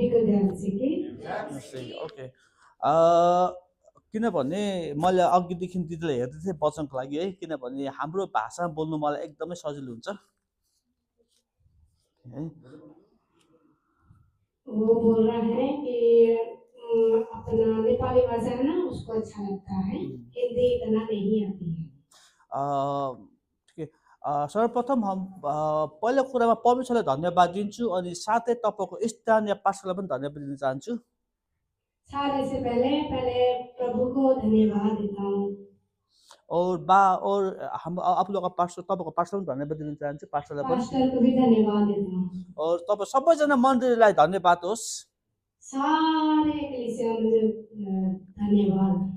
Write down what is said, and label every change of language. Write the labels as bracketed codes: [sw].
[ne] Okay किनभने मैले अघिदेखि दिदीलाई हेर्दै थिएँ वचनको लागि है, किनभने हाम्रो भाषा बोल्नु मलाई एकदमै सजिलो हुन्छ है। [hi] वो बोल रहा है कि अपना नेपाली भाषा है ना उसको अच्छा लगता है, हिंदी इतना नहीं आती है। ठिक है। [ne] सर्वप्रथम हम पहिलो कुरामा परमेश्वरलाई धन्यवाद दिन्छु अनि साथै तपाईँको स्थानीय पास्टरलाई पनि धन्यवाद दिन चाहन्छु। [hi] सारे से पहले प्रभु को धन्यवाद देता हूँ और हम आप लोग का पास्टर [ne] तपाईँको पास्टरलाई पनि धन्यवाद दिन चाहन्छु, पास्टरलाई पनि। [hi] पास्टर को भी धन्यवाद देता हूँ [ne] और तपाईँ सबैजना मण्डलीलाई धन्यवाद होस्। [hi] सारे कलीसिया में धन्यवाद।